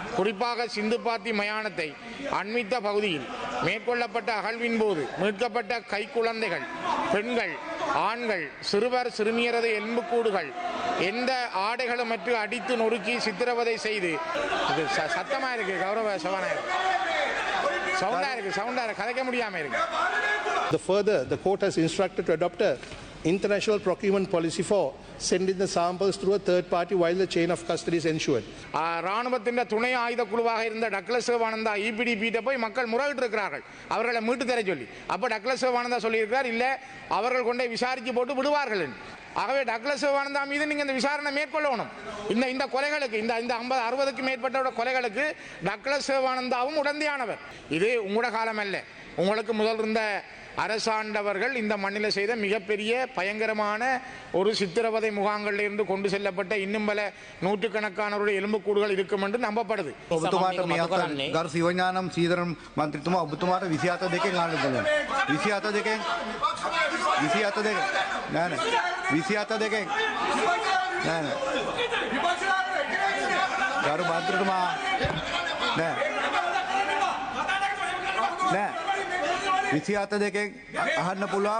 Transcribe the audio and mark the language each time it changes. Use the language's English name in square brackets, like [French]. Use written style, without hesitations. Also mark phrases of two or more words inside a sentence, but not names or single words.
[Tamil] குறிப்பாக சிந்துபாத்தி மயானத்தை அண்மித்த பகுதியில் மேற்கொள்ளப்பட்ட அகழ்வின் போது மீட்கப்பட்ட கைக்குழந்தைகள், பெண்கள், ஆண்கள், சிறுவர் சிறுமியரது எலும்புக்கூடுகள் எந்த ஆடைகளுமற்று அடித்து நொறுக்கி சித்திரவதை செய்து சத்தமா இருக்கு. கௌரவ சபாநாயகர் சவுண்டா இருக்கு, கதைக்க முடியாம இருக்கு. [English] Further, the court has instructed to adopt a international procurement policy for sending the samples through a third party while the chain of custody is ensured. [Tamil] ராணுவத்தின் துணை ஆயுத குழுவாக இருந்த டக்ளஸ் தேவானந்தா EPDP போய் மக்கள் முறையிட்டு இருக்கிறார்கள் அவர்களை மீட்டு தர சொல்லி. அப்ப டக்ளஸ் தேவானந்தா சொல்லியிருக்கிறார், இல்ல அவர்கள் கொண்டே விசாரிச்சு போட்டு விடுவார்கள். ஆகவே டக்ளஸ் தேவானந்தா மீது நீங்க இந்த விசாரணை மேற்கொள்ளணும். இந்த கொலைகளுக்கு இந்த 50-60க்கு மேற்பட்ட கொலைகளுக்கு டக்ளஸ் தேவானந்தாவும் உடந்தையானவர். இது உங்களோட காலம் அல்ல. உங்களுக்கு முதல் இருந்த அரசாண்டவர்கள் இந்த மண்ணில் செய்த மிகப்பெரிய பயங்கரமான ஒரு சித்திரவதை முகாம்களில் இருந்து கொண்டு செல்லப்பட்ட இன்னும் பல நூற்றுக்கணக்கானவருடைய எலும்புக்கூடுகள் இருக்கும் என்று நம்பப்படுது. [Sinhala] ගරු සිවඥානම් සීදරන් මන්ත්‍රීතුමා ඔබතුමාට 27 දෙකෙන් ආන්න පුළුවන්. 27 දෙකෙන් නෑ 27 දෙකෙන් නෑ ගරු මන්ත්‍රීතුමා නෑ 27 දෙකෙන් අහන්න පුළුවන්.